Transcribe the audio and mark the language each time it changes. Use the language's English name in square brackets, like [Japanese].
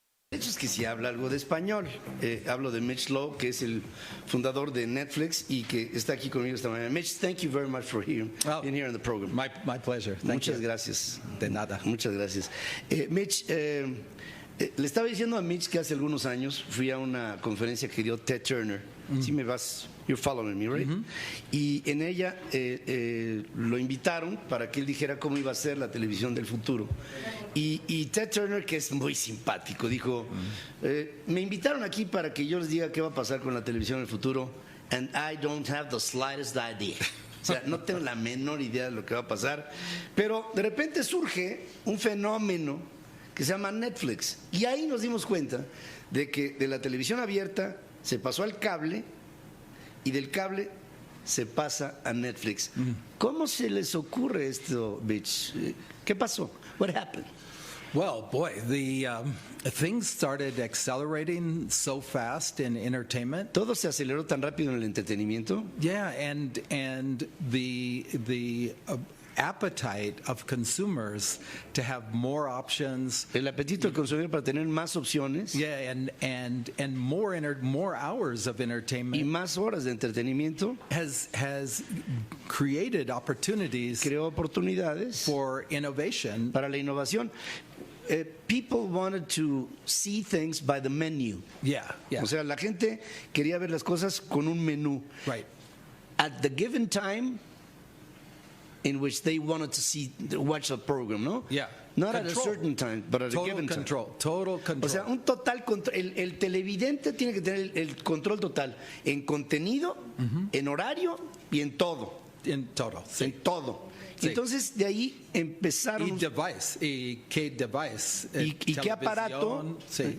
[Spanish] De hecho es que sí habla algo de español. Hablo de Mitch Lowe, que es el fundador de Netflix y que está aquí conmigo esta mañana. [English] Mitch, thank you very much for being here in the program. My pleasure. [Spanish] Muchas gracias. De nada. Muchas gracias. Mitch, le estaba diciendo a Mitch que hace algunos años fui a una conferencia que dio Ted Turner. Sí me vas, [English] you're following me, right? [Spanish] Y en ella lo invitaron para que él dijera cómo iba a ser la televisión del futuro. Y Ted Turner, que es muy simpático, dijo, me invitaron aquí para que yo les diga qué va a pasar con la televisión del futuro, [English] and I don't have the slightest idea. [Spanish] O sea, no tengo la menor idea de lo que va a pasar. Pero de repente surge un fenómeno que se llama Netflix. Y ahí nos dimos cuenta de que de la televisión abierta se pasó al cable y del cable se pasa a Netflix. ¿Cómo se les ocurre esto, Mitch? ¿Qué pasó? [English] What happened? Well, boy, the things started accelerating so fast in entertainment. [Spanish] Todo se aceleró tan rápido en el entretenimiento. [English] Yeah, and the appetite of consumers to have more options. [Spanish] El apetito del consumidor para tener más opciones. [English] Yeah, and more hours of entertainment. [Spanish] Y más horas de entretenimiento. [English] Has created opportunities. [Spanish] Creó oportunidades [English] for innovation. [Spanish] Para la innovación. [English] People wanted to see things by the menu. Yeah. [Spanish] O sea, la gente quería ver las cosas con un menú. [English] Right. At the given time in which they wanted to watch a program, ¿no? Yeah. Not at a certain time, but at a given time. Total control. [Spanish] O sea, un total control. El televidente tiene que tener el control total en contenido, en horario y en todo. En todo. Sí. En todo. Sí. Entonces de ahí empezaron. ¿Y qué device? ¿Y qué aparato? Sí.